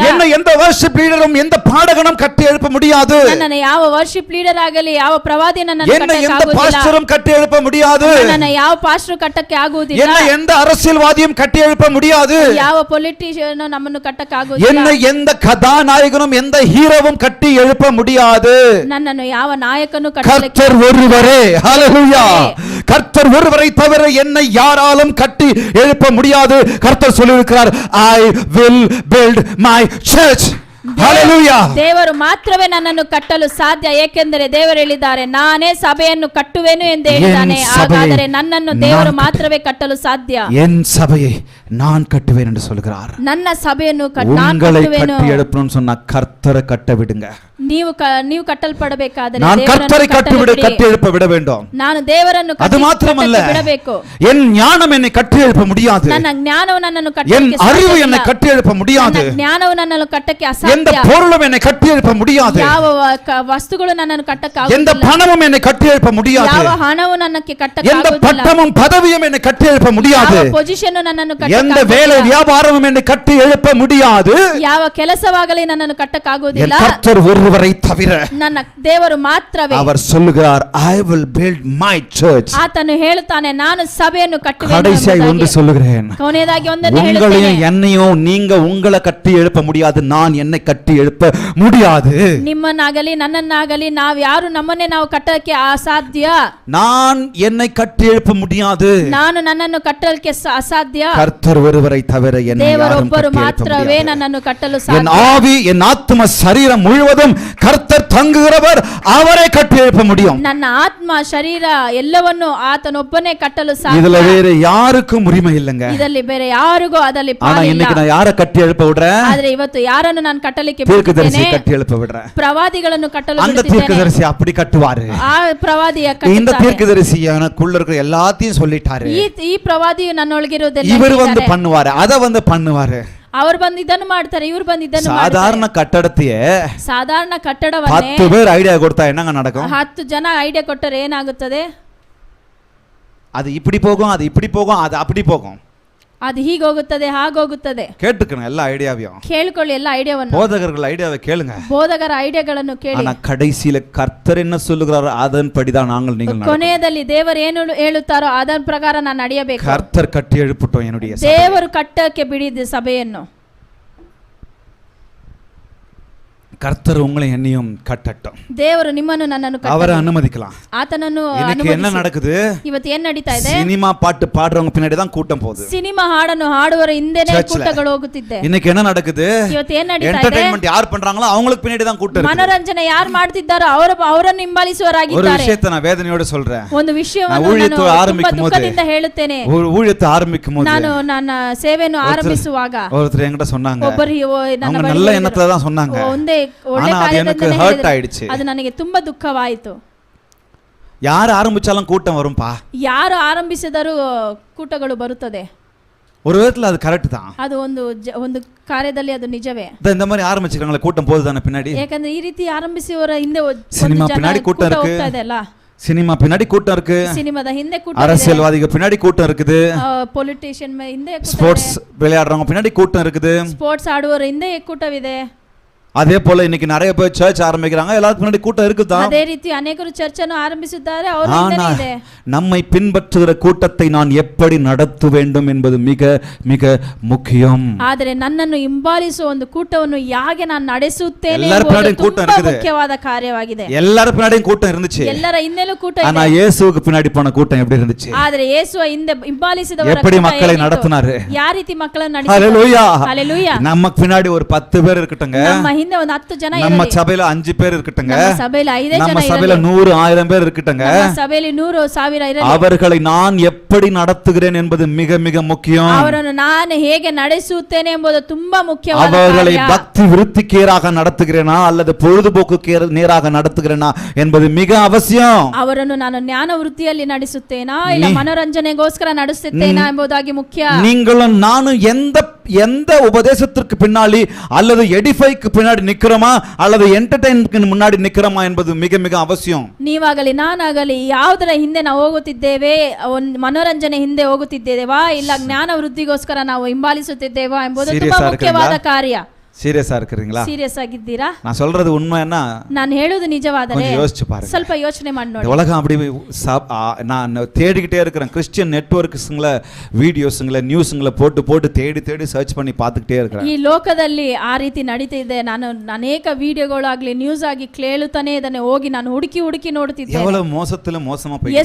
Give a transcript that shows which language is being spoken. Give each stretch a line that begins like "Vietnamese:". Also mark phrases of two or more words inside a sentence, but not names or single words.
Tamil: என்னை எந்த வர்ஷிப் லீடரும் எந்த பாடகனும் கட்டி எழுப்ப முடியாது.
Kannada: ನನ್ನನ್ನು ಯಾವ ವರ್ಷಿಪ್ ಲೀಡರ್ ಆಗಲಿ ಯಾವ ಪ್ರವಾದಿ ನನ್ನನ್ನು
Tamil: என்னை
Kannada: ಕಟ್ಟಕ್ಕೆ
Tamil: எந்த
Kannada: ಆಗುವುದಿಲ್ಲ.
Tamil: பாஸ்டரும் கட்டி எழுப்ப முடியாது.
Kannada: ನನ್ನನ್ನು ಯಾವ ಪಾಸ್ಟರ್ ಕಟ್ಟಕ್ಕೆ ಆಗುವುದಿಲ್ಲ.
Tamil: என்னை எந்த அரசியல்வாதியும் கட்டி எழுப்ப முடியாது.
Kannada: ಯಾವ ಪೊಲಿಟಿಷಿಯನ್ ನಮ್ಮನ್ನು ಕಟ್ಟಕ್ಕೆ ಆಗುವುದಿಲ್ಲ.
Tamil: என்னை எந்த கதாநாயகனும் எந்த ஹீரோவும் கட்டி எழுப்ப முடியாது.
Kannada: ನನ್ನನ್ನು ಯಾವ ನಾಯಕನು ಕಟ್ಟಲಿಕ್ಕೆ
Tamil: கர்த்தர் ஒருவரே. ஹalleluya. கர்த்தர் ஒருவரை தவிர என்னை யாராலும் கட்டி எழுப்ப முடியாது. கர்த்தர் சொல்லியிருக்கிறார்,
English: I will build my church. Hallelujah.
Kannada: ದೇವರು ಮಾತ್ರವೇ ನನ್ನನ್ನು ಕಟ್ಟಲು ಸಾಧ್ಯ. ಏಕೆಂದರೆ ದೇವರು ಹೇಳಿದ್ದಾರೆ, ನಾನೇ ಸಭೆಯನ್ನು ಕಟ್ಟುವೆನು ಎಂದು ಹೇಳಿದ್ದಾನೆ. ಹಾಗಾದರೆ ನನ್ನನ್ನು ದೇವರು ಮಾತ್ರವೇ ಕಟ್ಟಲು ಸಾಧ್ಯ.
Tamil: என் சபையை நான் கட்டுவேன் என்று சொல்கிறார்.
Kannada: ನನ್ನ ಸಭೆಯನ್ನು ನಾನು
Tamil: உங்களை
Kannada: ಕಟ್ಟುವೆನು.
Tamil: கட்டி எழுப்பணும்னு சொன்னா கர்த்தரை கட்ட விடுங்க.
Kannada: ನೀವು ಕಟ್ಟಲ್ಪಡಬೇಕಾದರೆ
Tamil: நான்
Kannada: ದೇವರನ್ನು
Tamil: கர்த்தரை கட்டி
Kannada: ಕಟ್ಟಲು
Tamil: எழுப்ப விட வேண்டும்.
Kannada: ನಾನು ದೇವರನ್ನು
Tamil: அது மாத்திரமல்ல,
Kannada: ಬಿಡಬೇಕು.
Tamil: என் ஞானம் என்னை கட்டி எழுப்ப முடியாது.
Kannada: ನನ್ನ ಜ್ಞಾನವು ನನ್ನನ್ನು
Tamil: என்
Kannada: ಕಟ್ಟಲಿಕ್ಕೆ
Tamil: அறிவு
Kannada: ಸಾಧ್ಯವಿಲ್ಲ.
Tamil: என்னை கட்டி எழுப்ப முடியாது.
Kannada: ನನ್ನ ಜ್ಞಾನವು ನನ್ನನ್ನು ಕಟ್ಟಕ್ಕೆ
Tamil: எந்த
Kannada: ಅಸಾಧ್ಯ.
Tamil: பொருளும் என்னை கட்டி எழுப்ப முடியாது.
Kannada: ಯಾವ ವಸ್ತುಗಳು ನನ್ನನ್ನು ಕಟ್ಟಕ್ಕೆ
Tamil: எந்த
Kannada: ಆಗುವುದಿಲ್ಲ.
Tamil: பணமும் என்னை கட்டி எழுப்ப முடியாது.
Kannada: ಯಾವ ಹಣವು ನನ್ನಕ್ಕೆ ಕಟ್ಟಕ್ಕೆ
Tamil: எந்த
Kannada: ಆಗುವುದಿಲ್ಲ.
Tamil: பட்டமும் பதவியும் என்னை கட்டி எழுப்ப முடியாது.
Kannada: ಯಾವ ಪೊಸಿಷನ್ ನನ್ನನ್ನು
Tamil: எந்த
Kannada: ಕಟ್ಟಕ್ಕೆ
Tamil: வேலை
Kannada: ಆಗುವುದಿಲ್ಲ.
Tamil: வியாபாரமும் என்னை கட்டி எழுப்ப முடியாது.
Kannada: ಯಾವ ಕೆಲಸವಾಗಲಿ ನನ್ನನ್ನು ಕಟ್ಟಕ್ಕೆ
Tamil: என்
Kannada: ಆಗುವುದಿಲ್ಲ.
Tamil: கர்த்தர் ஒருவரை தவிர.
Kannada: ನನ್ನ ದೇವರು ಮಾತ್ರವೇ.
Tamil: அவர் சொல்லுகிறார்,
English: I will build my church.
Kannada: ಆತನು ಹೇಳುತ್ತಾನೆ, ನಾನು ಸಭೆಯನ್ನು ಕಟ್ಟುವೆನು
Tamil: கடைசியாய் ஒன்று
Kannada: ಎಂಬುದಾಗಿ.
Tamil: சொல்லுகிறேன்,
Kannada: ಕೊನೆಯದಾಗಿ ಒಂದನ್ನು
Tamil: உங்களையும்
Kannada: ಹೇಳುತ್ತೇನೆ.
Tamil: என்னையும் நீங்க உங்களை கட்டி எழுப்ப முடியாது. நான் என்னை கட்டி எழுப்ப முடியாது.
Kannada: ನಿಮ್ಮನ್ನಾಗಲಿ ನನ್ನನ್ನಾಗಲಿ ಯಾರು ನಮ್ಮನ್ನೇ ನಾವು ಕಟ್ಟಕ್ಕೆ ಅಸಾಧ್ಯ.
Tamil: நான் என்னை கட்டி எழுப்ப முடியாது.
Kannada: ನಾನು ನನ್ನನ್ನು ಕಟ್ಟಲಿಕ್ಕೆ ಅಸಾಧ್ಯ.
Tamil: கர்த்தர் ஒருவரை தவிர என்னை யாரும்
Kannada: ದೇವರೊಬ್ಬರು
Tamil: கட்டி எழுப்ப
Kannada: ಮಾತ್ರವೇ
Tamil: முடியாது.
Kannada: ನನ್ನನ್ನು ಕಟ್ಟಲು
Tamil: என்
Kannada: ಸಾಧ್ಯ.
Tamil: ஆவி என் ஆத்தும சரீரம் முழுவதும் கர்த்தர் தங்குகிறவர் அவரை கட்டி எழுப்ப முடியும்.
Kannada: ನನ್ನ ಆತ್ಮ ಶರೀರ ಎಲ್ಲವನ್ನು ಆತನೊಬ್ಬನೇ ಕಟ್ಟಲು
Tamil: இதுல
Kannada: ಸಾಧ್ಯ.
Tamil: வேற யாருக்கும் உரிமை இல்லைங்க.
Kannada: ಇದರಲ್ಲಿ ಬೇರೆ ಯಾರಿಗೂ ಅದರಲ್ಲಿ
Tamil: ஆனா
Kannada: ಪಾಲಿಲ್ಲ.
Tamil: இன்னைக்கு நான் யாரை கட்டி எழுப்ப விடுறேன்?
Kannada: ಆದ್ರೆ ಇವತ್ತು ಯಾರನ್ನು ನಾನು ಕಟ್ಟಲಿಕ್ಕೆ
Tamil: தீர்க்கதரிசி
Kannada: ಬಿಡುತ್ತೇನೆ?
Tamil: கட்டி எழுப்ப விடுறேன்.
Kannada: ಪ್ರವಾದಿಗಳನ್ನು ಕಟ್ಟಲು
Tamil: அந்த
Kannada: ಬಿಡುತ್ತೇನೆ.
Tamil: தீர்க்கதரிசி அப்படி கட்டுவாரு.
Kannada: ಆ ಪ್ರವಾದಿಯ
Tamil: இந்த
Kannada: ಕಟ್ಟುತ್ತಾರೆ.
Tamil: தீர்க்கதரிசி எனக்குள்ள இருக்கிற எல்லாத்தையும் சொல்லிட்டாரு.
Kannada: ಈ ಪ್ರವಾದಿಯು ನನ್ನೊಳಗಿರೋದೆಲ್ಲ
Tamil: இவர் வந்து
Kannada: ಹೇಳಿದ್ದಾರೆ.
Tamil: பண்ணுவாரு, அத வந்து பண்ணுவாரு.
Kannada: ಅವ್ರು ಬಂದು ಇದನ್ನು ಮಾಡ್ತಾರೆ, ಇವ್ರು ಬಂದು ಇದನ್ನು
Tamil: சாதாரண கட்டடத்தையே
Kannada: ಸಾಧಾರಣ ಕಟ್ಟಡವನ್ನೇ
Tamil: 10 பேர் ஐடியா கொடுத்தா என்னங்க நடக்கும்?
Kannada: 10 ಜನ ಐಡಿಯಾ ಕೊಟ್ಟರೆ ಏನಾಗುತ್ತದೆ?
Tamil: அது இப்படி போகும், அது இப்படி போகும், அது அப்படி போகும்.
Kannada: ಅದು ಹೀಗೋಗುತ್ತದೆ, ಹಾಗೋಗುತ್ತದೆ.
Tamil: கேட்டுக்கணும் எல்லா ஐடியாவையும்.
Kannada: ಕೇಳಿಕೊಳ್ಳಿ ಎಲ್ಲ ಐಡಿಯಾವನ್ನು.
Tamil: போதகர்கள் ஐடியாவை கேளுங்க.
Kannada: ಬೋಧಕರ ಐಡಿಯಾಗಳನ್ನು ಕೇಳಿ.
Tamil: ஆனா கடைசியில கர்த்தர் என்ன சொல்லுகிறாரோ அதன்படிதான் நாங்கள் நீங்கள் நடக்கணும்.
Kannada: ಕೊನೆಯಲ್ಲಿ ದೇವರು ಏನು ಹೇಳುತ್ತಾರೋ ಅದರ ಪ್ರಕಾರ ನಾನು ನಡೆಯಬೇಕು.
Tamil: கர்த்தர் கட்டி எழுப்பட்டும் என்னுடைய சபையை.
Kannada: ದೇವರು ಕಟ್ಟಕ್ಕೆ ಬಿಡಿದ ಸಭೆಯನ್ನು.
Tamil: கர்த்தர் உங்களை என்னையும் கட்டட்டும்.
Kannada: ದೇವರು ನಿಮ್ಮನ್ನು ನನ್ನನ್ನು
Tamil: அவரை அனுமதிக்கலாம்.
Kannada: ಆತನನ್ನು
Tamil: இன்னைக்கு என்ன நடக்குது?
Kannada: ಇವತ್ತು ಏನ್ ನಡೀತಾ ಇದೆ?
Tamil: சினிமா பாட்டு பாடுறவங்க பின்னாடி தான் கூட்டம் போகுது.
Kannada: ಸಿನಿಮಾ ಹಾಡನ್ನು ಹಾಡುವರ ಹಿಂದೆನೇ
Tamil: Churchல.
Kannada: ಕೂಟಗಳು ಹೋಗುತ್ತಿದೆ.
Tamil: இன்னைக்கு என்ன நடக்குது?
Kannada: ಇವತ್ತು ಏನ್ ನಡೀತಾ ಇದೆ?
Tamil: என்டர்டெயின்மென்ட் யார் பண்றாங்களோ அவங்களுக்கு பின்னாடி தான் கூட்டம் இருக்கு.
Kannada: ಮನೋರಂಜನೆ ಯಾರು ಮಾಡ್ತಿದ್ದಾರೋ ಅವರನ್ನು
Tamil: ஒரு
Kannada: ಹಿಂಬಾಲಿಸುವವರಾಗಿದ್ದಾರೆ.
Tamil: விஷயத்தை நான் வேதனையோட சொல்றேன்.
Kannada: ಒಂದು ವಿಷಯವನ್ನು
Tamil: நான் ஊழியத்தை
Kannada: ನಾನು ತುಂಬಾ
Tamil: ஆரம்பிக்கும் போது,
Kannada: ದುಃಖದಿಂದ ಹೇಳುತ್ತೇನೆ.
Tamil: ஊழியத்தை ஆரம்பிக்கும் போது
Kannada: ನಾನು ನನ್ನ ಸೇವೆಯನ್ನು ಆರಂಭಿಸುವಾಗ
Tamil: ஒருத்தர் என்கிட்ட சொன்னாங்க,
Kannada: ಒಬ್ಬರು ನನ್ನ
Tamil: அவங்க
Kannada: ಬಳಿ
Tamil: நல்ல
Kannada: ಹೇಳಿದ್ರು.
Tamil: எண்ணத்துல தான் சொன்னாங்க.
Kannada: ಒಂದೇ ಒಳ್ಳೆ
Tamil: ஆனா அது எனக்கு
Kannada: ಕಾರ್ಯದಿಂದಲೇ
Tamil: ஹர்ட்
Kannada: ಹೇಳಿದ್ರು.
Tamil: ஆயிடுச்சு.
Kannada: ಅದು ನನಗೆ ತುಂಬಾ ದುಃಖವಾಯಿತು.
Tamil: யார் ஆரம்பிச்சாலும் கூட்டம் வரும்பா.
Kannada: ಯಾರು ಆರಂಭಿಸಿದರೂ ಕೂಟಗಳು ಬರುತ್ತದೆ.
Tamil: ஒரு விதத்துல அது கரெக்ட் தான்.
Kannada: ಅದು ಒಂದು ಕಾರ್ಯದಲ್ಲಿ ಅದು ನಿಜವೇ.
Tamil: இந்த மாதிரி ஆரம்பிச்சிருக்காங்களே கூட்டம் போகுது தானே பின்னாடி.
Kannada: ಯಾಕಂದ್ರೆ ಈ ರೀತಿ ಆರಂಭಿಸುವವರ ಹಿಂದೆ ಸಿನಿಮಾ ಒಂದು ಜನ
Tamil: பின்னாடி
Kannada: ಕೂಟ
Tamil: கூட்டம் இருக்கு.
Kannada: ಹೋಗ್ತಾ ಇದೆ ಅಲ್ಲ.
Tamil: சினிமா பின்னாடி கூட்டம் இருக்கு.
Kannada: ಸಿನಿಮಾದ ಹಿಂದೆ ಕೂಟ,
Tamil: அரசியல்வாதிகள் பின்னாடி கூட்டம் இருக்குது.
Kannada: ಪೊಲಿಟಿಷಿಯನ್ ಹಿಂದೆ
Tamil: ஸ்போர்ட்ஸ் விளையாடுறவங்க பின்னாடி கூட்டம் இருக்குது.
Kannada: ಸ್ಪೋರ್ಟ್ಸ್ ಆಡುವವರ ಹಿಂದೆ ಕೂಟವಿದೆ.
Tamil: அதே போல இன்னைக்கு நிறைய பேர் சர்ச் ஆரம்பிக்கிறாங்க, எல்லாத்துக்கும் முன்னாடி கூட்டம் இருக்குதான்.
Kannada: ಅದೇ ರೀತಿ ಅನೇಕರು ಚರ್ಚ್ ಅನ್ನು ಆರಂಭಿಸಿದ್ದಾರೆ, ಅವರ ಹಿಂದೆನೇ ಇದೆ.
Tamil: நம்மை பின்பற்றுகிற கூட்டத்தை நான் எப்படி நடத்த வேண்டும் என்பது மிக மிக முக்கியம்.
Kannada: ಆದರೆ ನನ್ನನ್ನು ಹಿಂಬಾಲಿಸುವ ಒಂದು ಕೂಟವನ್ನು ಹೇಗೆ ನಾನು ನಡೆಸುತ್ತೇನೆ ಎಲ್ಲರ ಎಂಬುದು
Tamil: பின்னாடியும் கூட்டம்
Kannada: ತುಂಬಾ
Tamil: இருக்குது.
Kannada: ಮುಖ್ಯವಾದ ಕಾರ್ಯವಾಗಿದೆ.
Tamil: எல்லாரும் பின்னாடியும் கூட்டம் இருந்துச்சு.
Kannada: ಎಲ್ಲರ ಹಿಂದೆಲೂ ಕೂಟ
Tamil: ஆனா
Kannada: ಇದೆ.
Tamil: இயேசுவுக்கு பின்னாடி போன கூட்டம் எப்படி இருந்துச்சு?
Kannada: ಆದರೆ ಯೇಸುವ ಹಿಂದೆ ಹಿಂಬಾಲಿಸಿದವರ
Tamil: எப்படி
Kannada: ಕೂಟ
Tamil: மக்களை
Kannada: ಹೇಗಿತ್ತು?
Tamil: நடத்தினாரு?
Kannada: ಯಾವ ರೀತಿ ಮಕ್ಕಳನ್ನು
Tamil: ஹalleluya.
Kannada: ನಡೆಸಿದರು?
Tamil: ಹalleluya. நமக்கு பின்னாடி ஒரு 10 பேர் இருக்கட்டுங்க.
Kannada: ನಮ್ಮ ಹಿಂದೆ ಒಂದು 10 ಜನ
Tamil: நம்ம
Kannada: ಇರಲಿ.
Tamil: சபையில 5 பேர் இருக்கட்டுங்க.
Kannada: ನಮ್ಮ ಸಭೆಯಲ್ಲಿ 5 ಜನ
Tamil: நம்ம
Kannada: ಇರಲಿ.
Tamil: சபையில 100 1000 பேர் இருக்கட்டுங்க.
Kannada: ನಮ್ಮ ಸಭೆಯಲ್ಲಿ 100 1000 ಇರಲಿ.
Tamil: அவர்களை நான் எப்படி நடத்துகிறேன் என்பது மிக மிக முக்கியம்.
Kannada: ಅವರನ್ನು ನಾನು ಹೇಗೆ ನಡೆಸುತ್ತೇನೆ ಎಂಬುದು ತುಂಬಾ ಮುಖ್ಯವಾದ
Tamil: அவர்களை
Kannada: ಕಾರ್ಯ.
Tamil: பக்தி விருத்திக்கு நேராக நடத்துகிறேனா அல்லது பொழுதுபோக்கு நேராக நடத்துகிறேனா என்பது மிக அவசியம்.
Kannada: ಅವರನ್ನು ನಾನು ಜ್ಞಾನ ವೃತ್ತಿಯಲ್ಲಿ ನಡೆಸುತ್ತೇನಾ ಇಲ್ಲ ಮನೋರಂಜನೆಗೋಸ್ಕರ ನಡೆಸುತ್ತೇನಾ ಎಂಬುದಾಗಿ ಮುಖ್ಯ.
Tamil: நீங்களும் நானும் எந்த உபதேசத்திற்கு பின்னாடி அல்லது எடிஃபைக்கு பின்னாடி நிக்கிறோமா அல்லது என்டர்டெயின்மென்ட்க்கு முன்னாடி நிக்கிறோமா என்பது மிக மிக அவசியம்.
Kannada: ನೀವಾಗಲಿ ನಾನಾಗಲಿ ಯಾವುದರ ಹಿಂದೆ ನಾವು ಹೋಗುತ್ತಿದ್ದೇವೆ, ಒಂದು ಮನೋರಂಜನೆ ಹಿಂದೆ ಹೋಗುತ್ತಿದ್ದೇವಾ ಇಲ್ಲ ಜ್ಞಾನ ವೃದ್ಧಿಗೋಸ್ಕರ ನಾವು ಹಿಂಬಾಲಿಸುತ್ತಿದ್ದೇವಾ ಎಂಬುದು ತುಂಬಾ
Tamil: Serious
Kannada: ಮುಖ್ಯವಾದ ಕಾರ್ಯ.
Tamil: சீரியஸா இருக்கிறீங்களா?
Kannada: ಸೀರಿಯಸ್ ಆಗಿದ್ದೀರಾ?
Tamil: நான் சொல்றது உண்மைன்னா
Kannada: ನಾನು ಹೇಳುವುದು ನಿಜವಾದರೆ
Tamil: கொஞ்சம் யோசிச்சு பாருங்க.
Kannada: ಸ್ವಲ್ಪ ಯೋಚನೆ ಮಾಡಿ ನೋಡಿ.
Tamil: இந்த உலகம் அப்படி நான் தேடிக்கிட்டே இருக்கிறேன்.
English: Christian networksங்கள
Tamil: வீடியோஸ்ங்கள நியூஸ்ங்கள போட்டு தேடி சர்ச் பண்ணி பார்த்துக்கிட்டே இருக்கிறேன்.
Kannada: ಈ ಲೋಕದಲ್ಲಿ ಆ ರೀತಿ ನಡೀತಿದೆ. ನಾನು ಅನೇಕ ವಿಡಿಯೋಗಳಾಗ್ಲಿ ನ್ಯೂಸ್ ಆಗಿ ಕೇಳುತ್ತಾನೆ ಇದನ್ನೇ ಹೋಗಿ ನಾನು ಹುಡುಕಿ ನೋಡುತ್ತಿದ್ದೆ.
Tamil: எவ்வளவு மோசமா போயிட்டு